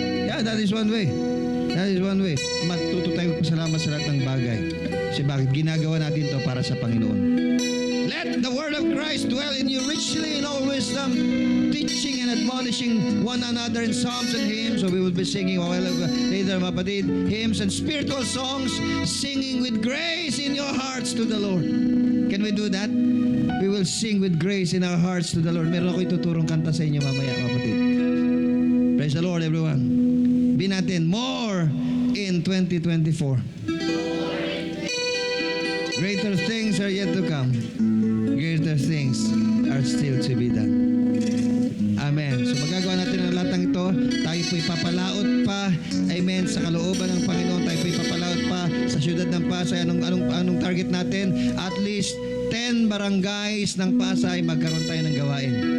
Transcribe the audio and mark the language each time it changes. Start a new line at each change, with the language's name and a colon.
English: Yeah, that is one way. That is one way.
Filipino: Matuto tayo magpasalamat sa lahat ng bagay. Kasi bakit? Ginagawa natin to para sa Panginoon.
English: Let the word of Christ dwell in you richly in all wisdom, teaching and admonishing one another in psalms and hymns. So we will be singing a while later,
Filipino: mga kapatid,
English: hymns and spiritual songs, singing with grace in your hearts to the Lord. Can we do that? We will sing with grace in our hearts to the Lord.
Filipino: Meron ako ituturong kanta sa inyo mamaya, mga kapatid.
English: Praise the Lord, everyone. Be natin more in 2024. Greater things are yet to come. Greater things are still to be done. Amen.
Filipino: So magagawa natin ang lahat ng ito. Tayo po'y papalaot pa. Amen. Sa kalooban ng Panginoon, tayo po'y papalaot pa sa syudad ng Pasay. Anong target natin? At least 10 barangays ng Pasay magkaroon tayo ng gawain.